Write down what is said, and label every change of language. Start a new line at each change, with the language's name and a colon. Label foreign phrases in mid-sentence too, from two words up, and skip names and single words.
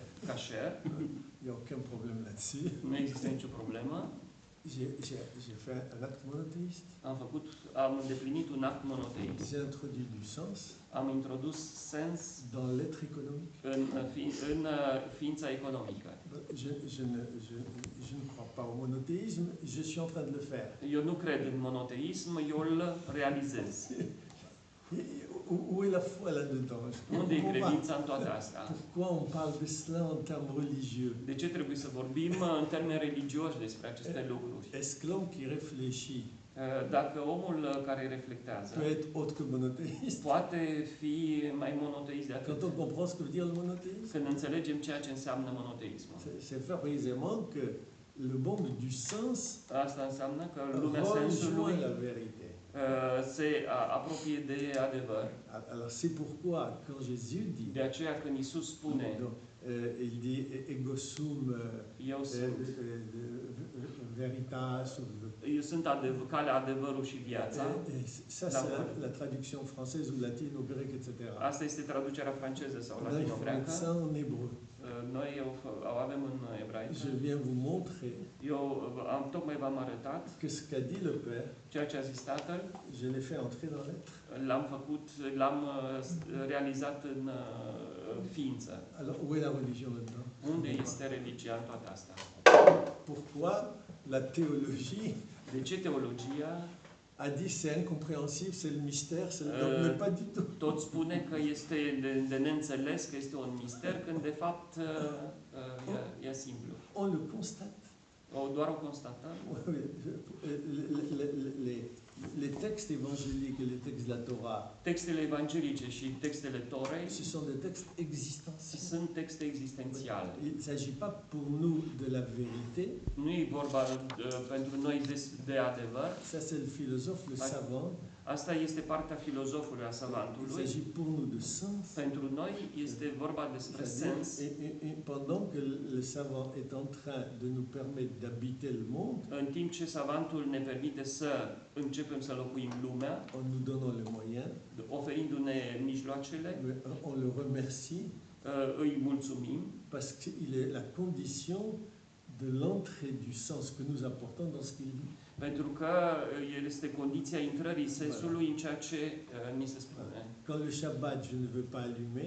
French: Il n'y a aucun problème là-dessus.
Romanian: Nu există nicio problemă.
French: J'ai fait un acte monothéiste.
Romanian: Am îndeplinit un act monoteist.
French: J'ai introduit du sens.
Romanian: Am introdus sens
French: dans l'être économique.
Romanian: În ființa economică.
French: Je ne crois pas au monothéisme, je suis en train de le faire.
Romanian: Eu nu cred în monoteism, eu îl realizez.
French: Où est la foi là-dedans?
Romanian: Unde e credința în toate astea?
French: Pourquoi on parle de cela en termes religieux?
Romanian: De ce trebuie să vorbim în termeni religioși despre aceste lucruri?
French: Est-ce que l'homme qui réfléchit
Romanian: dacă omul care reflectează
French: peut être autre que monothéiste?
Romanian: Poate fi mai monoteist de atât.
French: Quand on comprend ce que veut dire le monothéisme?
Romanian: Când înțelegem ceea ce înseamnă monoteismul.
French: C'est précisément que le monde du sens
Romanian: asta înseamnă că lumea sensului
French: la vérité.
Romanian: Se apropie de adevăr.
French: Alors c'est pourquoi quand Jésus dit.
Romanian: De aceea când Iisus spune.
French: Il dit
Latin: ego sum
Romanian: Eu sunt,
Latin: veritas.
Romanian: eu sunt calea, adevărul și viața.
French: Ça, c'est la traduction française ou latine ou grecque, etc.
Romanian: Asta este traducerea franceză sau
French: Là, il faut mettre
Romanian: latino-greacă.
French: ça en hébreu.
Romanian: Noi o avem în ebraică.
French: Je viens vous montrer
Romanian: Eu tocmai v-am arătat
French: que ce qu'a dit le Père,
Romanian: ceea ce a zis Tatăl,
French: je l'ai fait entrer dans l'être.
Romanian: l-am realizat în ființă.
French: Alors, où est la religion là-dedans?
Romanian: Unde este religia în toate astea?
French: Pourquoi la théologie
Romanian: De ce teologia
French: a dit c'est incompréhensible, c'est le mystère, donc mais pas du tout.
Romanian: tot spune că este de neînțeles, că este un mister, când de fapt e simplu.
French: On le constate.
Romanian: Doar o constatăm.
French: Les textes évangéliques et les textes de la Torah,
Romanian: Textele evanghelice și textele Torei
French: ce sont des textes existentiels.
Romanian: sunt texte existențiale.
French: Il ne s'agit pas pour nous de la vérité,
Romanian: Nu e vorba pentru noi de adevăr.
French: ça c'est le philosophe, le savant.
Romanian: Asta este partea filozofului, a
French: Il
Romanian: savantului.
French: s'agit pour nous de sens.
Romanian: Pentru noi este vorba despre sens.
French: Et pendant que le savant est en train de nous permettre d'habiter le monde,
Romanian: În timp ce savantul ne permite să începem să locuim lumea,
French: en nous donnant les moyens,
Romanian: oferindu-ne mijloacele,
French: on le remercie
Romanian: îi mulțumim,
French: parce qu'il est la condition de l'entrée du sens que nous apportons dans ce qu'il dit.
Romanian: pentru că el este condiția intrării sensului în ceea ce ni se spune.
French: Quand le Shabbat, je ne veux pas allumer,